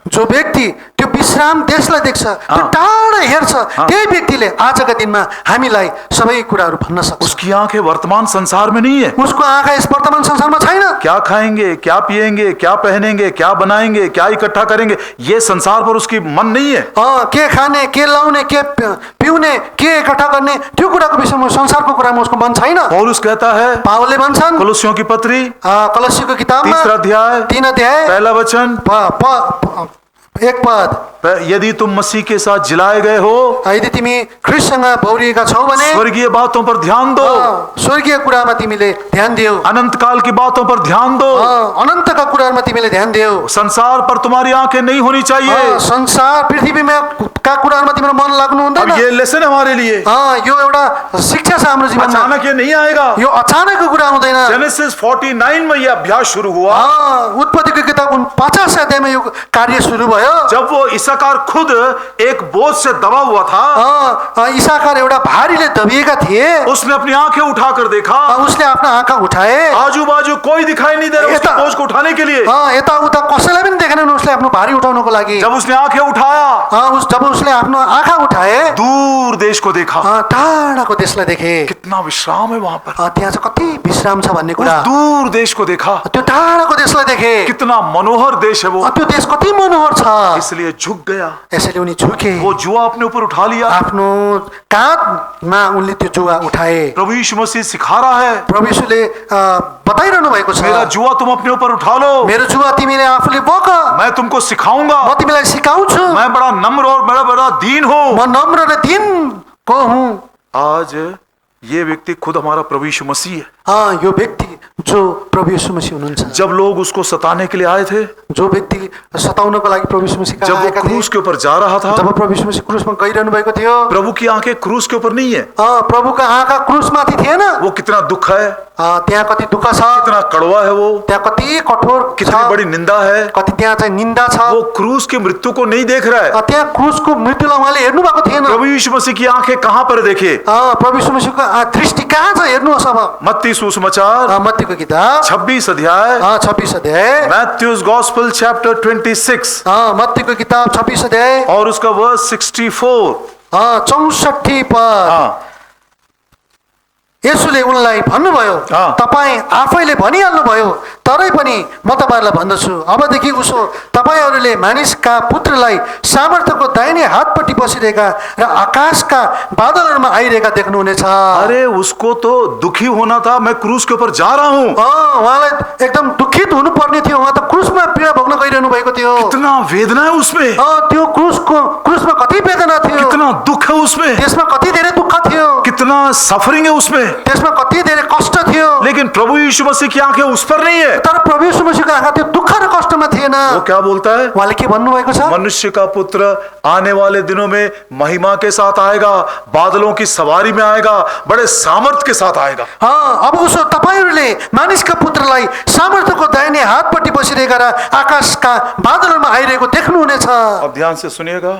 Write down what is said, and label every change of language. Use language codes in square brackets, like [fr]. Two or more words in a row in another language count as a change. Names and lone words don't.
[ne] जो व्यक्ति त्यो विश्राम देशलाई देख्छ, त्यो टाढा हेर्छ, त्यही व्यक्तिले आजका दिनमा हामीलाई सबै कुराहरू भन्न सक्छ। [hi] उसकी आंखें वर्तमान संसार में नहीं है, [ne] उसको आँखा इस वर्तमान संसारमा छैन। [hi] क्या खाएंगे, क्या पिएंगे, क्या पहनेंगे, क्या बनाएंगे, क्या इकट्ठा करेंगे, ये संसार पर उसकी मन नहीं है। [ne] के खाने, के लाउने, के पिउने, के इकट्ठा गर्ने, त्यो कुराको विषयमा संसारको कुरामा उसको मन छैन। [hi] पौलुस कहता है, [ne] पावलले भन्छन् [hi] कोलोसियों की पत्री [ne] कलसीको किताबमा 3 अध्याय 3 अध्याय [hi] पहला वचन, [ne] 1 पद, [hi] यदि तुम मसीह के साथ जिलाए गए हो, [ne] यदि तिमी ख्रीष्टसँग बौरिएका छौ भने [hi] स्वर्गीय बातों पर ध्यान दो, [ne] स्वर्गीय कुरामा तिमीले ध्यान दियो, [hi] अनंत काल की बातों पर ध्यान दो, [ne] अनन्तका कुरामा तिमीले ध्यान दियो। [hi] संसार पर तुम्हारी आंखें नहीं होनी चाहिए, [ne] संसार पृथ्वीमा का कुरामा तिम्रो मन लाग्नु हुँदैन। [hi] ये लेसन हमारे लिए, [ne] यो एउटा शिक्षा छ हाम्रो जीवनमा। [hi] अचानक ये नहीं आएगा, [ne] यो अचानकको कुरा हुँदैन। [hi] जेनेसिस 49 में ये अभ्यास शुरू हुआ, [ne] उत्पत्तिको किताब 49 अध्यायमा यो कार्य सुरु भयो। [hi] जब वो इसाकार खुद एक बोझ से दबा हुआ था, [ne] इसाकार एउटा भारीले दबिएका थिए, [hi] उसने अपनी आंखें उठाकर देखा, [ne] उसले आफ्ना आँखा उठाए, [hi] आजू बाजू कोई दिखाई नहीं दे रहा उसके बोझ को उठाने के लिए। [ne] यताउता कसैलाई पनि देखेनन् उसले आफ्नो भारी उठाउनको लागि। [hi] जब उसने आंखें उठाया, [ne] जब उसले आफ्नो आँखा उठाए, [hi] दूर देश को देखा, [ne] टाढाको देशलाई देखे, [hi] कितना विश्राम है वहां पर, [ne] त्यहाँ चाहिँ कति विश्राम छ भन्ने कुरा। [hi] दूर देश को देखा, [ne] त्यो टाढाको देशलाई देखे, [hi] कितना मनोहर देश है वो, [ne] त्यो देश कति मनोहर छ। [hi] इसलिए झुक गया, [ne] यसैले उनी झुके, [hi] वो जुआ अपने ऊपर उठा लिया, [ne] आफ्नो काँधमा उनले त्यो जुवा उठाए। [hi] प्रभु यीशु मसीह सिखा रहा है, [ne] प्रभु यीशुले बताइरहनु भएको छ, [hi] मेरा जुआ तुम अपने ऊपर उठा लो, [ne] मेरो जुवा तिमीले आफूले बोक, [hi] मैं तुमको सिखाऊंगा, [ne] म तिमीलाई सिकाउँछु, [hi] मैं बड़ा नम्र और बड़ा दीन हूं, [ne] म नम्र र दीनको हुँ। [hi] आज ये व्यक्ति खुद हमारा प्रभु यीशु मसीह है। [ne] यो व्यक्ति जो प्रभु यीशु मसीह हुनुहुन्छ। [hi] जब लोग उसको सताने के लिए आए थे, [ne] जो व्यक्ति सताउनको लागि प्रभु यीशु मसीह [hi] जब वो क्रूस के ऊपर जा रहा था, [ne] जब प्रभु यीशु मसीह क्रूसमा गइरहनु भएको थियो, [hi] प्रभु की आंखें क्रूस के ऊपर नहीं है, [ne] प्रभुका आँखा क्रूसमाथि थिएन। [hi] वो कितना दुख है, [ne] त्यहाँ कति दुःख छ, [hi] कितना कड़वा है वो, [ne] त्यहाँ कति कठोर छ, [hi] कितनी बड़ी निंदा है। [ne] कति त्यहाँ चाहिँ निन्दा छ। [hi] वो क्रूस की मृत्यु को नहीं देख रहा है। [ne] त्यहाँ क्रुसको मृत्युलाई उहाँले हेर्नु भएको थिएन। [hi] प्रभु यीशु मसीह की आंखें कहां पर देखे? [ne] प्रभु यीशु मसीहको दृष्टि कहाँ छ हेर्नुहोस्। अब [hi] मत्ती सुसमाचार [ne] मत्तीको किताब [hi] 26 अध्याय, [ne] 26 अध्याय, [en] Matthew's Gospel chapter 26 [ne] मत्तीको किताब 26 अध्याय [hi] और उसका वर्स 64। [ne] 64 पद। [hi] हाँ, [ne] येशूले उनलाई भन्नुभयो, तपाईँ आफैले भनिहाल्नुभयो, तरै पनि म तपाईँहरूलाई भन्दछु, अबदेखि उसो तपाईँहरूले मानिसका पुत्रलाई सामर्थ्यको दाहिने हातपट्टि बसिरहेका र आकाशका बादलहरूमा आइरहेका देख्नुहुनेछ। [hi] अरे उसको तो दुखी होना था, मैं क्रूस के ऊपर जा रहा हूं। [ne] उहाँलाई एकदम दुखित हुनुपर्ने थियो, उहाँ त क्रुसमा पीडा भोग्न गइरहनु भएको थियो। [hi] कितना वेदना है उसमें, [ne] त्यो क्रुसमा कति वेदना थियो, [hi] कितना दुख है उसमें, [ne] त्यसमा कति धेरै दुःख थियो, [hi] कितना सफरिंग है उसमें। [ne] त्यसमा कति धेरै कष्ट थियो। [hi] लेकिन प्रभु यीशु मसीह की आंखें उस पर नहीं है। [ne] तर प्रभु यीशु मसीहको आँखा त्यो दुःख र कष्टमा थिएन। [hi] वो क्या बोलता है? [ne] उहाँले के भन्नुभएको छ? [hi] मनुष्य का पुत्र आने वाले दिनों में महिमा के साथ आएगा, बादलों की सवारी में आएगा, बड़े सामर्थ के साथ आएगा। [ne] अब उसो तपाईहरूले मानिसका पुत्रलाई सामर्थ्यको दाहिने हातपट्टि बसिरहेका र आकाशका बादलहरूमा आइरहेको देख्नुहुनेछ। [hi] अब ध्यान से सुनिएगा।